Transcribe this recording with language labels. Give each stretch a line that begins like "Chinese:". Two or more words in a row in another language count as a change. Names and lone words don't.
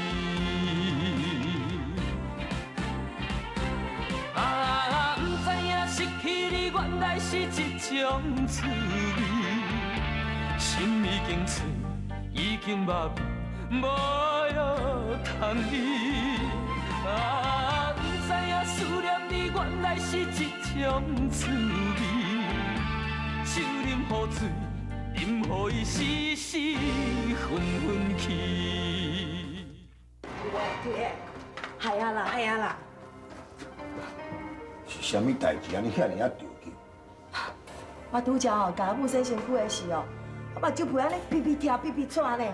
Min Nan Chinese: 啊，不知影失去你原来是一种滋味，心已经碎，已经麻痹，无药通医。啊，不知影思念你原来是一种滋味。酒啉好醉，饮予伊时时昏昏去。对，系啊啦，系啊啦。是啥物代志安尼遐尔啊着急？我拄则甲阿母洗身躯的时候，我目睭皮安尼皮皮跳、皮皮喘呢。